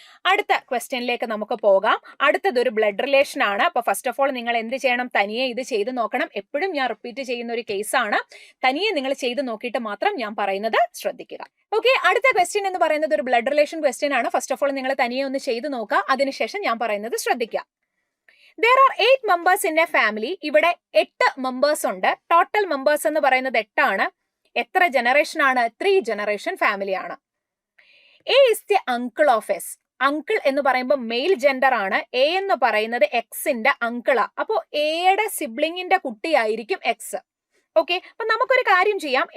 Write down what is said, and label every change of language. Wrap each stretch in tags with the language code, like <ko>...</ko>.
<ml>അടുത്ത ക്വസ്റ്റ്യനിലേക്ക് നമുക്ക് പോകാം. അടുത്തതൊരു ബ്ലഡ് റിലേഷൻ ആണ്. അപ്പൊ ഫസ്റ്റ് ഓഫ് ഓൾ നിങ്ങൾ എന്ത് ചെയ്യണം? തനിയെ ഇത് ചെയ്ത് നോക്കണം. എപ്പോഴും ഞാൻ റിപ്പീറ്റ് ചെയ്യുന്ന ഒരു കേസാണ്. തനിയെ നിങ്ങൾ ചെയ്ത് നോക്കിയിട്ട് മാത്രം ഞാൻ പറയുന്നത് ശ്രദ്ധിക്കുക. ഓക്കെ, അടുത്ത ക്വസ്റ്റ്യൻ എന്ന് പറയുന്നത് ഒരു ബ്ലഡ് റിലേഷൻ ക്വസ്റ്റ്യൻ ആണ്. ഫസ്റ്റ് ഓഫ് ഓൾ നിങ്ങൾ തനിയെ ഒന്ന് ചെയ്ത് നോക്കുക, അതിനുശേഷം ഞാൻ പറയുന്നത് ശ്രദ്ധിക്കുക.</ml> <en>There are 8 members in a family.</en> <ml>ഇവിടെ 8 മെമ്പേഴ്സ് ഉണ്ട്. ടോട്ടൽ മെമ്പേഴ്സ് എന്ന് പറയുന്നത് 8 ആണ്. എത്ര ജനറേഷൻ ആണ്? 3 ജനറേഷൻ ഫാമിലി ആണ്.</ml> <en>A is the uncle of S.</en> <ml>Uncle എന്ന് പറയുമ്പോൾ മെയിൽ ജെൻഡർ ആണ്. എ എന്ന് പറയുന്നത് എക്സിന്റെ അങ്കിളാ. അപ്പോ എയുടെ സിബ്ലിങ്ങിന്റെ കുട്ടിയായിരിക്കും എക്സ്. ഓക്കെ, അപ്പൊ നമുക്കൊരു കാര്യം ചെയ്യാം.</ml>